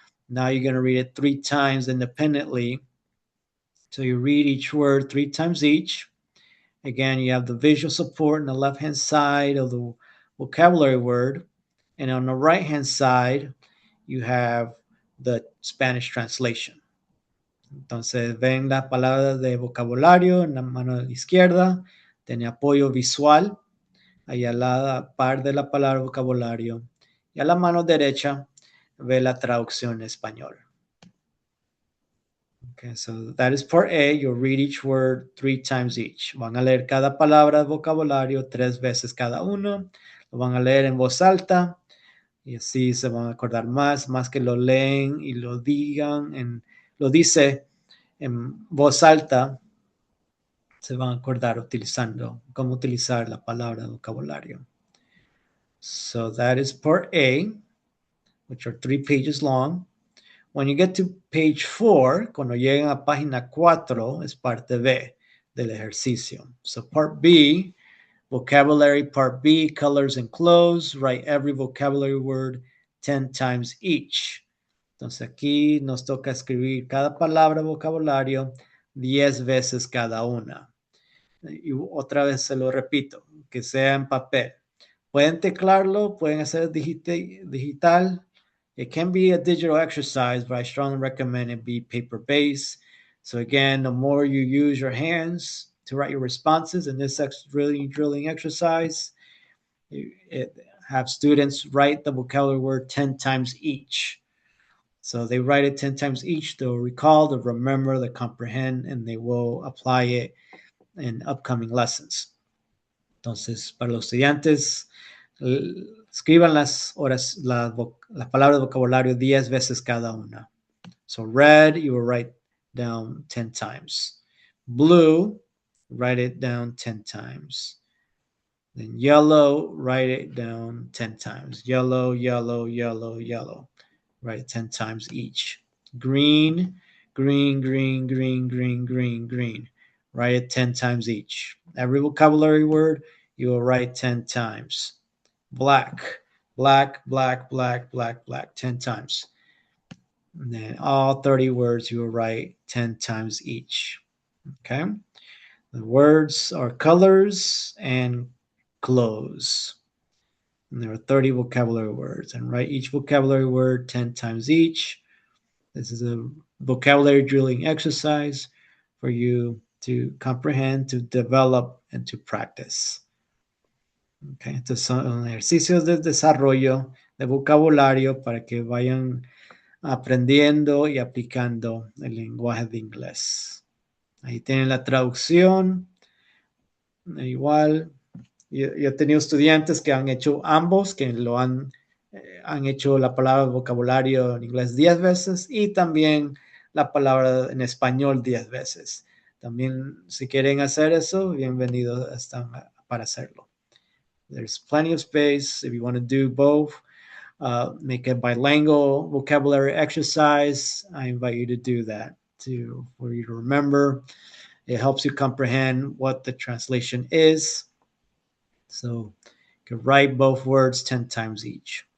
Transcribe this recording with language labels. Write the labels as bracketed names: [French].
[English] Now you're going to read it 3 times independently. So you read each word 3 times each. Again, you have the visual support on the left-hand side of the vocabulary word. And on the right-hand side, you have the Spanish translation. [Spanish] Entonces, ven las palabras de vocabulario en la mano izquierda, tiene apoyo visual, ahí a la par de la palabra vocabulario. Y a la mano derecha, ve la traducción en español. [English] Okay, so that is part A. You'll read each word 3 times each. [Spanish] Van a leer cada palabra de vocabulario 3 veces cada uno. Lo van a leer en voz alta y así se van a acordar más que lo leen y lo digan, lo dice en voz alta, se van a acordar utilizando, cómo utilizar la palabra de vocabulario. [English] So that is part A, which are 3 pages long. When you get to page 4, [Spanish] cuando lleguen a página 4, es parte B del ejercicio. [English] So part B, vocabulary part B, colors and clothes. Write every vocabulary word 10 times each. [Spanish] Entonces aquí nos toca escribir cada palabra vocabulario 10 veces cada una. Y otra vez se lo repito, que sea en papel. Pueden teclarlo, pueden hacer digital. [English] It can be a digital exercise, but I strongly recommend it be paper-based. So again, the more you use your hands to write your responses in this drilling exercise, have students write the vocabulary word 10 times each. So they write it 10 times each. They'll recall, they'll remember, they'll comprehend, and they will apply it in upcoming lessons. [Spanish] Entonces, para los estudiantes, escriban las palabras de vocabulario 10 veces cada una. [English] So red, you will write down 10 times. Blue, write it down 10 times. Then yellow, write it down 10 times. Yellow, yellow, yellow, yellow. Write 10 times each. Green, green, green, green, green, green, green. Write it 10 times each. Every vocabulary word you will write 10 times. Black, black, black, black, black, black, 10 times. And then all 30 words you will write 10 times each. Okay? The words are colors and clothes. And there are 30 vocabulary words. And write each vocabulary word 10 times each. This is a vocabulary drilling exercise for you to comprehend, to develop, and to practice. [Spanish] Okay, estos son ejercicios de desarrollo de vocabulario para que vayan aprendiendo y aplicando el lenguaje de inglés. Ahí tienen la traducción. Igual, yo he tenido estudiantes que han hecho ambos, que lo han hecho la palabra vocabulario en inglés 10 veces y también la palabra en español 10 veces. También, si quieren hacer eso, bienvenidos están para hacerlo. [English] There's plenty of space if you want to do both. Make a bilingual vocabulary exercise. I invite you to do that for you to remember. It helps you comprehend what the translation is. So you can write both words 10 times each.